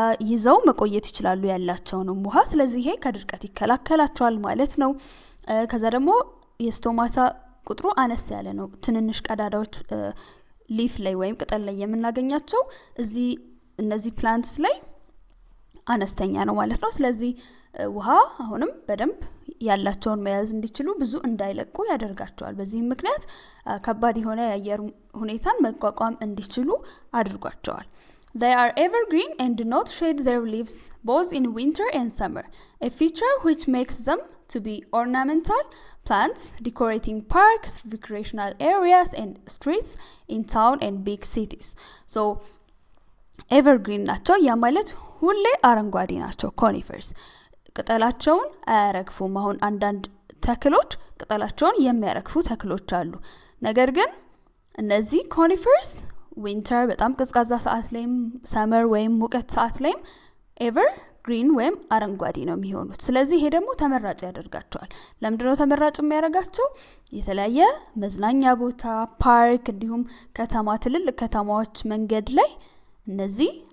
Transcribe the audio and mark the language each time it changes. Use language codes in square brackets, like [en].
[am] ይዘው መቆየት ይችላሉ ያላቸው ነው ውሃ ስለዚህ ይሄ ከድርቀት ይከላከላቸዋል ማለት ነው ከዛ ደግሞ የስቶማታ ቁጥሩ አነስ ያለ ነው ትንንሽ ቀዳዳዎች ሊፍ ላይ ወይም ቅጠል ላይ የምናገኛቸው እነዚህ ፕላንትስ ላይ አነስተኛ ነው ማለት ነው ስለዚህ ውሃ አሁንም በደንብ ያላቸውን መያዝ እንዲችሉ ብዙ እንዳይለቁ ያደርጋቸዋል በዚህ ምክንያት ከባድ የሆነ የአየር ሁኔታን መቋቋም እንዲችሉ አድርጓቸዋል [en] They are evergreen and do not shed their leaves both in winter and summer, a feature which makes them to be ornamental plants decorating parks, recreational areas and streets in town and big cities. [am] So, evergreen ናቸው ያ ማለት ሁሌ አረንጓዴ ናቸው conifers. ቅጠላቸውን አያረግፉም አሁን አንዳንድ ተክሎች ቅጠላቸውን የሚያረግፉ ተክሎች አሉ ነገር ግን እነዚህ conifers winter በጣም ቀዝቃዛ ሰዓት ላይም summer ወይም ሙቀት ሰዓት ላይም ever green ወይም አረንጓዴ ነው የሚሆኑት ስለዚህ ይሄ ደግሞ ተመራጭ ያደርጋቸዋል ለምንድነው ተመራጭ የሚያደርጋቸው የተለያየ መዝናኛ ቦታ ፓርክ እንዲሁም ከተማ ትልልቅ ከተማዎች መንገድ ላይ እነዚህ